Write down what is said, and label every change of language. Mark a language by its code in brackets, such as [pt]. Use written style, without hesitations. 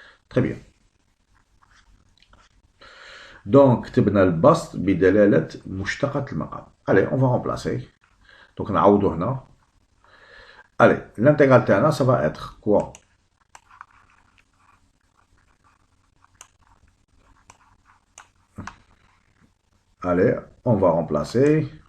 [fr] Très bien. Donc, [ar] تبنى البسط بدلالة مشتقة المقام. [fr] Allez, on va remplacer. Donc, on a [ar] هنا. [fr] Allez, l'intégrale [ar] تاعنا, [fr] ça va être quoi? Allez, on va remplacer.